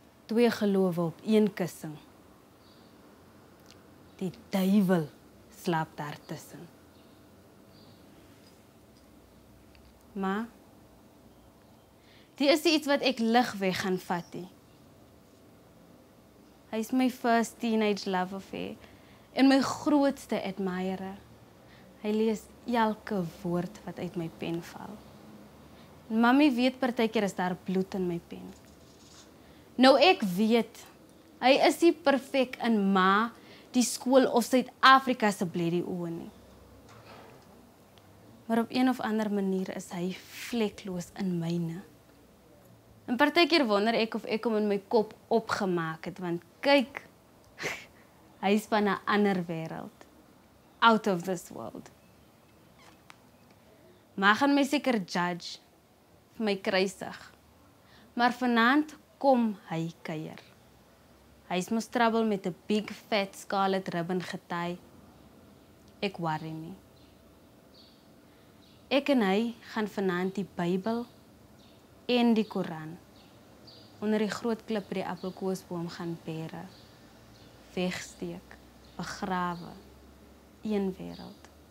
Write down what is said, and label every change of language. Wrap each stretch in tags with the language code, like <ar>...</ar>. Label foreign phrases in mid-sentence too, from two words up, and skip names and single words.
<af>twee gelowe op een kussing. Die duiwel slaap daartussen. Maar die is iets wat ek lig weg gaan vat nie. Hy is my</af> <en>first teenage love affair</en> <af>en my grootste admirer. Hy lees elke woord wat uit my pen val. Mami weet partykeer is daar bloed in my pen. Nou ek weet, hy is nie perfek in ma, die skool of Suid-Afrika se bledie oë nie. Maar op een of ander manier is hy vlekloos in myne. En partykeer wonder ek of ek hom in my kop opgemaak het, want kyk, hy is van 'n ander wêreld.</af> <en>Out of this world.</en> <af>Maar gaan my seker judge, vir my kruisig. Maar vanaand kom hy kuier. Hy is mos trouble met 'n</af> <en>big fat scarlet ribbon</en> <af>getie. Ek worry nie. Ek en hy gaan vanaand die Bybel en die Koran onder die groot klip by die appelkoosboom gaan bere. Wegsteek, begrawe, een wêreld.</af>